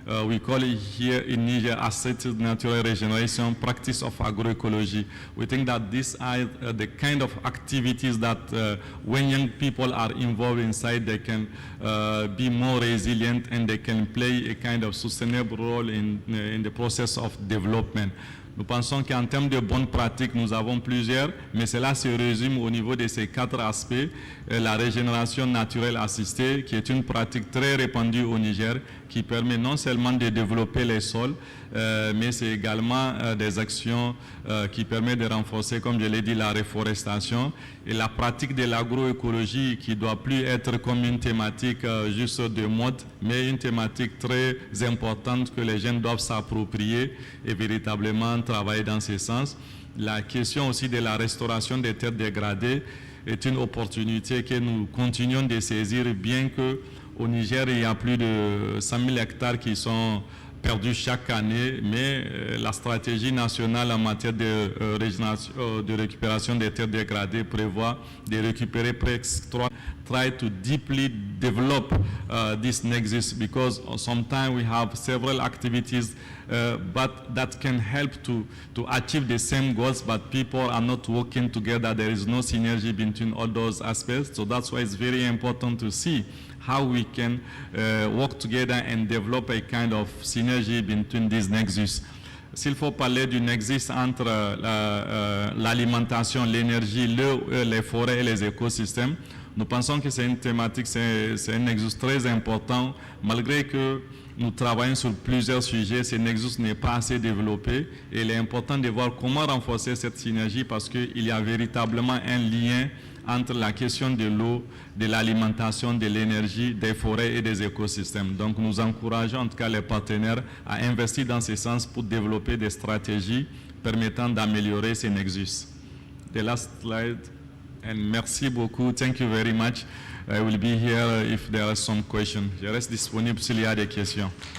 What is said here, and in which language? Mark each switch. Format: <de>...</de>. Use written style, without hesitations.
<en>We call it here in Niger assisted natural regeneration, practice of agroecology. We think that these are the kind of activities that when young people are involved inside, they can be more resilient and they can play a kind of sustainable role in the process of development.</en> <fr>Nous pensons qu'en termes de bonnes pratiques, nous avons plusieurs, mais cela se résume au niveau de ces 4 aspects. La régénération naturelle assistée, qui est une pratique très répandue au Niger, qui permet non seulement de développer les sols, mais c'est également des actions qui permettent de renforcer, comme je l'ai dit, la reforestation et la pratique de l'agroécologie qui ne doit plus être comme une thématique juste de mode, mais une thématique très importante que les jeunes doivent s'approprier et véritablement travailler dans ce sens. La question aussi de la restauration des terres dégradées est une opportunité que nous continuons de saisir, bien qu'au Niger, il y a plus de 100 000 hectares qui sont perdus chaque année, mais la stratégie nationale en matière de récupération des terres dégradées prévoit de récupérer presque 3.</fr> <en>Try to deeply develop this nexus, because sometimes we have several activities but that can help to achieve the same goals, but people are not working together. There is no synergy between all those aspects. So that's why it's very important to see how we can work together and develop a kind of synergy between these nexus.</en> <fr>S'il faut parler du nexus entre l'alimentation, l'énergie, les forêts et les écosystèmes, nous pensons que c'est une thématique, c'est un nexus très important. Malgré que nous travaillons sur plusieurs sujets, ce nexus n'est pas assez développé et il est important de voir comment renforcer cette synergie, parce qu'il y a véritablement un lien entre la question de l'eau, de l'alimentation, de l'énergie, des forêts et des écosystèmes. Donc nous encourageons en tout cas les partenaires à investir dans ce sens pour développer des stratégies permettant d'améliorer ces nexus.</fr> <en>The last slide. And</en> <fr>merci beaucoup.</fr> <en>Thank you very much. I will be here if there are some questions.</en> <fr>Je reste disponible s'il y a des questions.</fr>